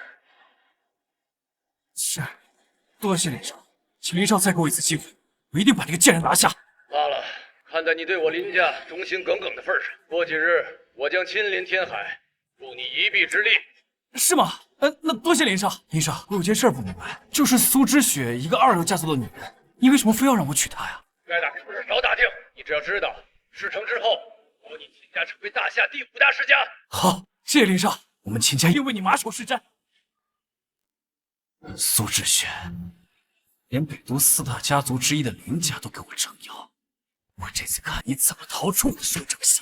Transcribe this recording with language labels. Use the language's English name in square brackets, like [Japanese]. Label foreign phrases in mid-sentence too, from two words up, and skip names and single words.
[Chinese] 是，多谢林少，请林少再给我一次机会，我一定把这个贱人拿下。罢了，看在你对我林家忠心耿耿的份上，过几日我将亲临天海，助你一臂之力。是吗？那多謝林少。林少，我有件事不明白，就是蘇之雪一個2流家族的女人，你為什麼非要讓我娶她呀？該打聽不是少打聽，你只要知道，事成之後，保你秦家成為大夏第5大世家。好，謝謝林少，我們秦家願為你馬首是瞻。蘇之雪，連北都4大家族之一的林家都給我撐腰，我這次看你怎麼逃出我的手掌心。